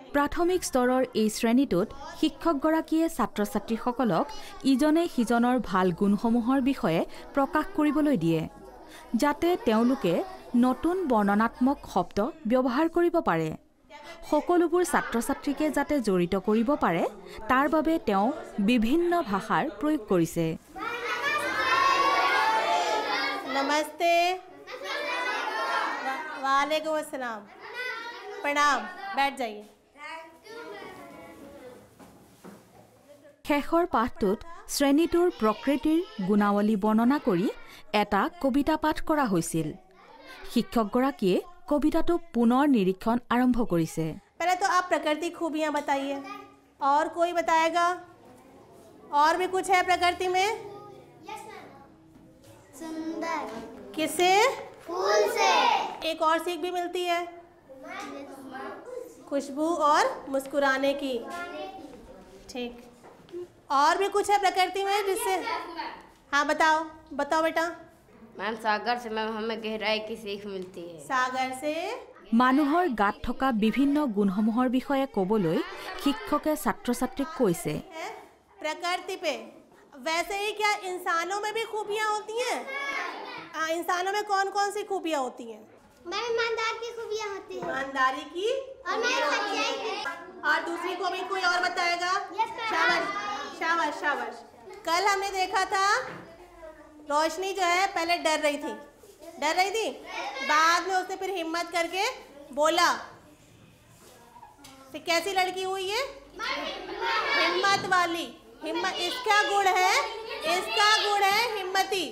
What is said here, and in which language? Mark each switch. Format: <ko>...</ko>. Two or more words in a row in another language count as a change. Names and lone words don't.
<as>প্ৰাথমিক স্তৰৰ এই শ্ৰেণীটোত শিক্ষকগৰাকীয়ে ছাত্ৰ-ছাত্ৰীসকলক ইজনে সিজনৰ ভাল গুণসমূহৰ বিষয়ে প্ৰকাশ কৰিবলৈ দিয়ে যাতে তেওঁলোকে নতুন বৰ্ণনাত্মক শব্দ ব্যৱহাৰ কৰিব পাৰে সকলোবোৰ ছাত্ৰ-ছাত্ৰীকে যাতে জড়িত কৰিব পাৰে তাৰ বাবে তেওঁ বিভিন্ন ভাষাৰ প্ৰয়োগ কৰিছে</as> <hi>नमस्ते</hi> <ar>وعليكم السلام</ar> <hi>प्रणाम बैठ जाइए</hi> <as>শেষৰ পাঠটোত শ্ৰেণীটোৰ প্ৰকৃতিৰ গুণাৱলী বৰ্ণনা কৰি এটা কবিতা পাঠ কৰা হৈছিল শিক্ষকগৰাকীয়ে কবিতাটো পুনৰ নিৰীক্ষণ আৰম্ভ কৰিছে</as> <hi>पहले तो आप प्रकृति खूबियां बताइए और कोई बताएगा और भी कुछ है प्रकृति में सुंदर किससे फूल से एक और सीख भी मिलती है खुशबू और मुस्कुराने की ठीक और भी कुछ है प्रकृति में जिससे हाँ बताओ बताओ बेटा मैम सागर से मैम हमें गहराई की सीख मिलती है सागर से</hi> <as>মানুহৰ গাত থকা বিভিন্ন গুণসমূহৰ বিষয়ে ক'বলৈ শিক্ষকে ছাত্ৰ-ছাত্ৰীক কৈছে</as> <hi>प्रकृति पे वैसे ही क्या इंसानों में भी खूबियाँ होती हैं हाँ इंसानों में कौन कौन सी खूबियाँ होती हैं मैं ईमानदार की खूबियाँ होती है ईमानदारी की और मैं सच्चाई की और दूसरी को भी कोई और बताएगा शाबाश शाबाश शाबाश कल हमने देखा था रोशनी जो है पहले डर रही थी बाद में उसने फिर हिम्मत करके बोला फिर कैसी लड़की हुई है हिम्मत वाली हिम्मत इसका गुण है हिम्मती</hi>